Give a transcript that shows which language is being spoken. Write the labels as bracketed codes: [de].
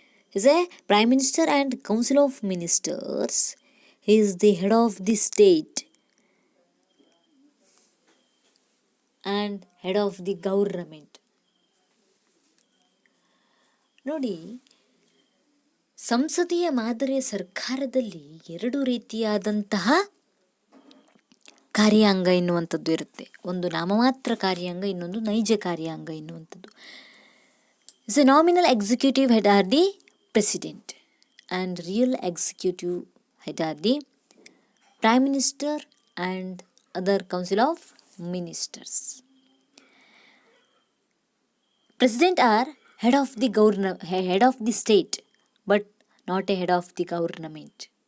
[en] He is a prime minister and council of ministers. He is the head of the state and head of the government. [kn] ನೋಡಿ, ಸಂಸದೀಯ ಮಾದರಿಯ ಸರ್ಕಾರದಲ್ಲಿ ಎರಡು ರೀತಿಯಾದಂತಹ ಕಾರ್ಯಾಂಗ ಎನ್ನುವಂಥದ್ದು ಇರುತ್ತೆ. ಒಂದು ನಾಮಮಾತ್ರ ಕಾರ್ಯಾಂಗ, ಇನ್ನೊಂದು ನೈಜ ಕಾರ್ಯಾಂಗ ಎನ್ನುವಂಥದ್ದು. [en] The nominal executive head are the president and real executive head are the prime minister and other council of ministers. President are head of the state but not a head of the government.